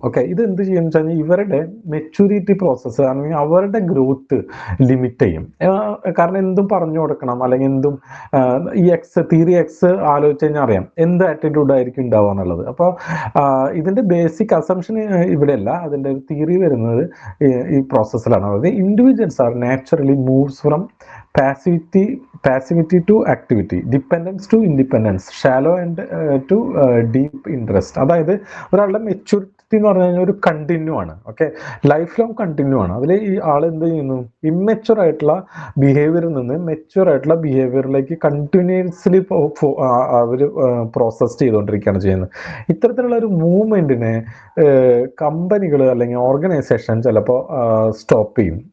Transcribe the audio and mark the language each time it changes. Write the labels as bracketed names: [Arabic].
[Malayalam] Okay, ഇത് എന്ത് ചെയ്യുന്ന വെച്ച് കഴിഞ്ഞാൽ ഇവരുടെ മെച്യൂരിറ്റി പ്രോസസ്സ് അല്ലെങ്കിൽ അവരുടെ ഗ്രോത്ത് ലിമിറ്റ് ചെയ്യും. കാരണം എന്തും പറഞ്ഞു കൊടുക്കണം, അല്ലെങ്കിൽ എന്തും ഈ തിയറി എക്സ് ആലോചിച്ച് കഴിഞ്ഞാൽ അറിയാം എന്ത് ആറ്റിറ്റ്യൂഡ് ആയിരിക്കും ഉണ്ടാവുക എന്നുള്ളത്. അപ്പോൾ ഇതിന്റെ ബേസിക് അസംഷൻ ഇവിടെയല്ല, അതിന്റെ തിയറി വരുന്നത് ഈ പ്രോസസ്സിലാണ്. [English] അതായത് individuals are naturally moves from passivity to activity, dependence to independence, shallow and to deep interest. [Malayalam] അതായത് ഒരാളുടെ വ്യക്തി എന്ന് പറഞ്ഞു കഴിഞ്ഞാൽ ഒരു കണ്ടിന്യൂ ആണ്. ഓക്കെ, ലൈഫ് ലോങ് കണ്ടിന്യൂ ആണ്. അതിൽ ഈ ആൾ എന്ത് ചെയ്യുന്നു, ഇമ്മെച്യൂർ ആയിട്ടുള്ള ബിഹേവിയറിൽ നിന്ന് മെച്യൂർ ആയിട്ടുള്ള ബിഹേവിയറിലേക്ക് കണ്ടിന്യൂസ്ലി അവർ പ്രോസസ് ചെയ്തുകൊണ്ടിരിക്കുകയാണ് ചെയ്യുന്നത്. ഇത്തരത്തിലുള്ള ഒരു മൂവ്മെന്റിനെ കമ്പനികൾ അല്ലെങ്കിൽ ഓർഗനൈസേഷൻ ചിലപ്പോൾ സ്റ്റോപ്പ് ചെയ്യും.